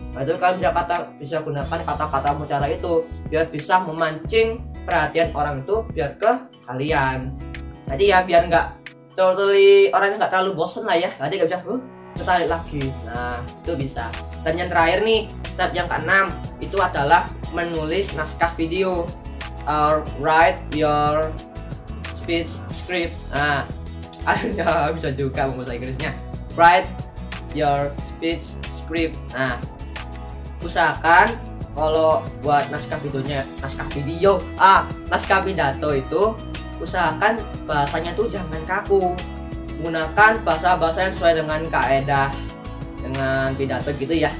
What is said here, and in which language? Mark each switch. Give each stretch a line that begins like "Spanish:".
Indonesian: Nah, itu kalian bisa gunakan kata-kata mutiara itu biar bisa memancing perhatian orang itu biar ke kalian. Jadi ya biar nggak orangnya nggak terlalu bosan lah ya. Jadi nggak bisa tertarik lagi. Nah, itu bisa. Dan yang terakhir nih, step yang ke-6 itu adalah menulis naskah video.
English: Write your speech script.
Indonesian: Nah, akhirnya bisa juga bahasa Inggrisnya.
English: Write your speech script.
Indonesian: Nah, usahakan kalau buat naskah pidato itu usahakan bahasanya tuh jangan kaku. Gunakan bahasa-bahasa yang sesuai dengan kaedah dengan pidato gitu ya.